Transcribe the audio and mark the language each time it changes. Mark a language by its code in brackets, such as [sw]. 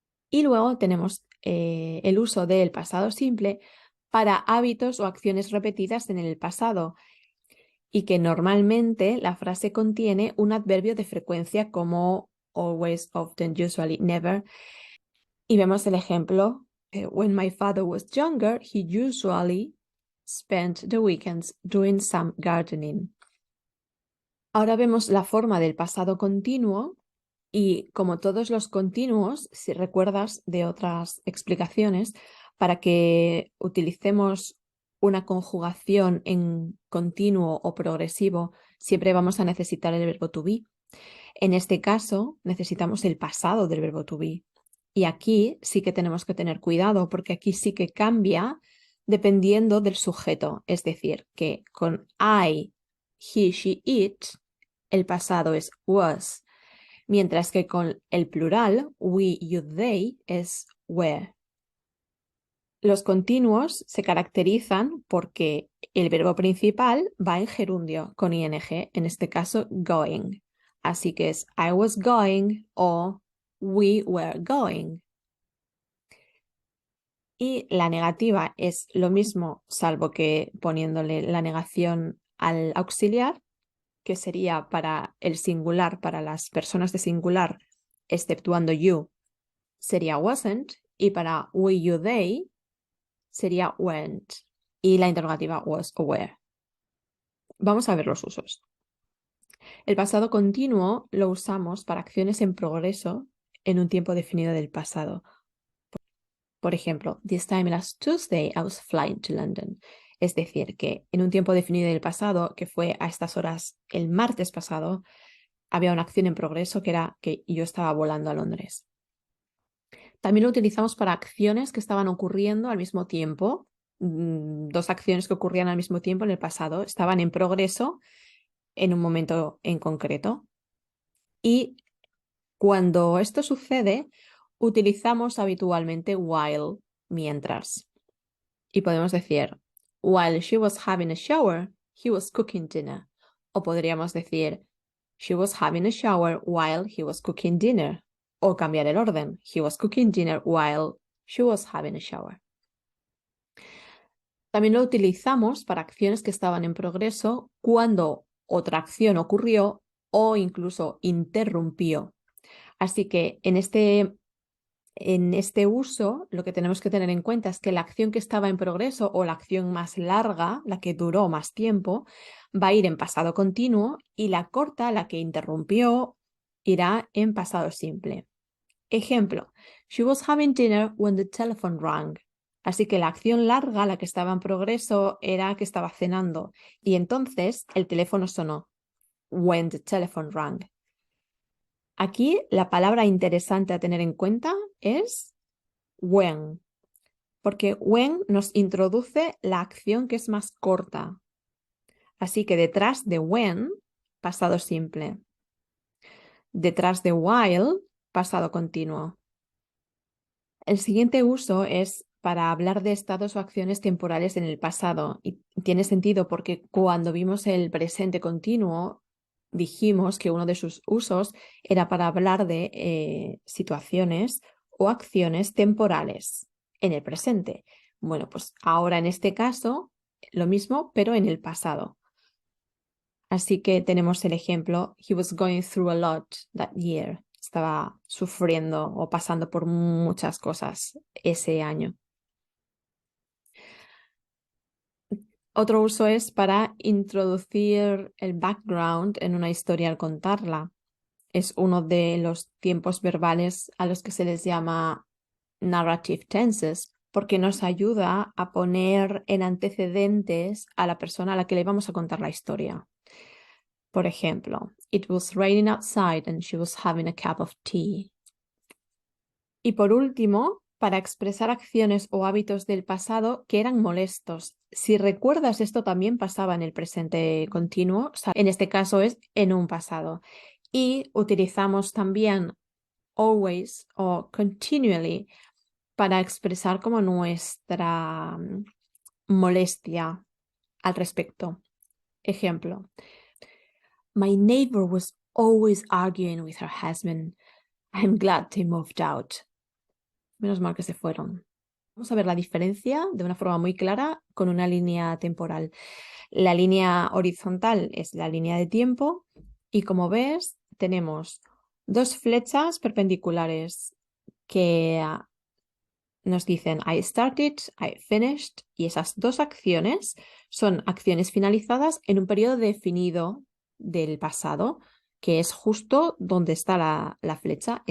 [es] Y luego tenemos el uso del pasado simple para hábitos o acciones repetidas en el pasado y que normalmente la frase contiene un adverbio de frecuencia como always, often, usually, never. Y vemos el ejemplo. [en] When my father was younger, he usually spent the weekends doing some gardening. [es] Ahora vemos la forma del pasado continuo y como todos los continuos, si recuerdas de otras explicaciones, para que utilicemos una conjugación en continuo o progresivo, siempre vamos a necesitar el verbo to be. En este caso, necesitamos el pasado del verbo to be. Y aquí sí que tenemos que tener cuidado porque aquí sí que cambia dependiendo del sujeto. Es decir, que con I he, she, it, el pasado es was, mientras que con el plural, we, you, they, es were. Los continuos se caracterizan porque el verbo principal va en gerundio con ing, en este caso going. Así que es [en] I was going [es] o [en] we were going. [es] Y la negativa es lo mismo, salvo que poniéndole la negación al auxiliar, que sería para el singular, para las personas de singular, exceptuando you, sería wasn't, y para we, you, they, sería went. Y la interrogativa was o were. Vamos a ver los usos. El pasado continuo lo usamos para acciones en progreso en un tiempo definido del pasado. Por ejemplo, [en] this time last Tuesday I was flying to London. [es] Es decir, que en un tiempo definido del pasado, que fue a estas horas el martes pasado, había una acción en progreso que era que yo estaba volando a Londres. También lo utilizamos para acciones que estaban ocurriendo al mismo tiempo. Dos acciones que ocurrían al mismo tiempo en el pasado estaban en progreso en un momento en concreto. Y cuando esto sucede, utilizamos habitualmente while, mientras. Y podemos decir, [en] while she was having a shower, he was cooking dinner. O podríamos decir, she was having a shower while he was cooking dinner. O cambiar el orden, he was cooking dinner while she was having a shower. [es] También lo utilizamos para acciones que estaban en progreso cuando otra acción ocurrió o incluso interrumpió. Así que en este uso lo que tenemos que tener en cuenta es que la acción que estaba en progreso o la acción más larga, la que duró más tiempo, va a ir en pasado continuo y la corta, la que interrumpió, irá en pasado simple. Ejemplo, [en] she was having dinner when the telephone rang. [es] Así que la acción larga, la que estaba en progreso, era que estaba cenando y entonces el teléfono sonó. [en] When the telephone rang. [es] Aquí la palabra interesante a tener en cuenta es when, porque when nos introduce la acción que es más corta. Así que detrás de when, pasado simple. Detrás de while, pasado continuo. El siguiente uso es para hablar de estados o acciones temporales en el pasado y tiene sentido porque cuando vimos el presente continuo dijimos que uno de sus usos era para hablar de situaciones o acciones temporales en el presente. Bueno, pues ahora en este caso lo mismo, pero en el pasado. Así que tenemos el ejemplo, [en] he was going through a lot that year. [es] Estaba sufriendo o pasando por muchas cosas ese año. Otro uso es para introducir el background en una historia al contarla. Es uno de los tiempos verbales a los que se les llama narrative tenses, porque nos ayuda a poner en antecedentes a la persona a la que le vamos a contar la historia. Por ejemplo, [en] it was raining outside and she was having a cup of tea. [es] Y por último, para expresar acciones o hábitos del pasado que eran molestos. Si recuerdas, esto también pasaba en el presente continuo, o sea, en este caso es en un pasado. Y utilizamos también always o continually para expresar como nuestra molestia al respecto. Ejemplo, [en] my neighbor was always arguing with her husband. I'm glad they moved out. [es] Menos mal que se fueron. Vamos a ver la diferencia de una forma muy clara con una línea temporal. La línea horizontal es la línea de tiempo y como ves tenemos dos flechas perpendiculares que nos dicen I started, I finished y esas dos acciones son acciones finalizadas en un periodo definido del pasado, que es justo donde está la flecha.